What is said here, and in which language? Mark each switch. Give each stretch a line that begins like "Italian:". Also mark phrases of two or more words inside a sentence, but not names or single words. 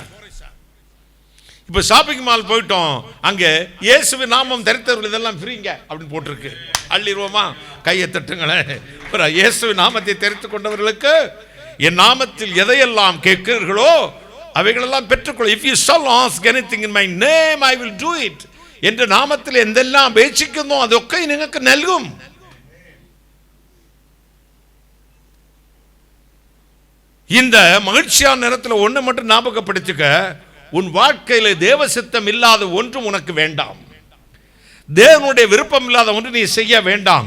Tamil: இப்போ
English: shopping mall
Tamil: போயிட்டோம், அங்கே இயேசுவின் நாமம் தரித்தவர்கள் இதெல்லாம் ஃப்ரீங்க அப்படின்னு போட்டிருக்கு. அள்ளிடுவோமா? கையை தட்டுங்களேன். இயேசுவின் நாமத்தை தெரிந்து கொண்டவர்களுக்கு என் நாமத்தில் எதையெல்லாம் கேட்கிறீர்களோ அவைகளெல்லாம் பெற்றுக்கொள்ள.
English: If you shall ask anything in my name, I will do it.
Tamil: என்ற நாமத்தில்
Malayalam: എന്തെല്ലാം അപേക്ഷിക്കുന്നോ അതൊക്കെ നിങ്ങൾക്ക് നൽകും.
Tamil: இந்த மகிழ்ச்சியான நேரத்தில் ஒன்று மட்டும் ஞாபகப்படுத்திக்க, உன் வாழ்க்கையில் தேவ சித்தம் இல்லாத ஒன்றும் உனக்கு வேண்டாம். தேவனுடைய விருப்பம் இல்லாத ஒன்று நீ செய்ய வேண்டாம்.